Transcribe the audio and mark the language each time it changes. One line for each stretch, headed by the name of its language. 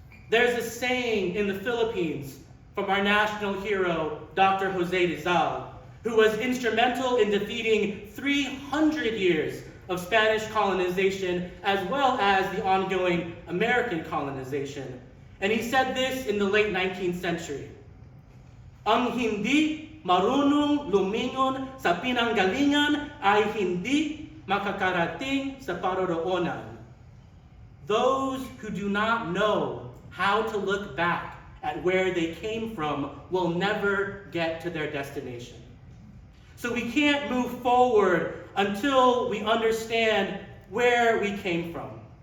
English: There's a saying in the Philippines from our national hero, Dr. Jose Rizal, who was instrumental in defeating 300 years of Spanish colonization as well as the ongoing American colonization. And he said this in the late 19th century.
Filipino: Ang hindi marunong lumingon sa pinanggalingan ay hindi makakarating sa paroroonan.
English: Those who do not know how to look back at where they came from will never get to their destination. So we can't move forward until we understand where we came from.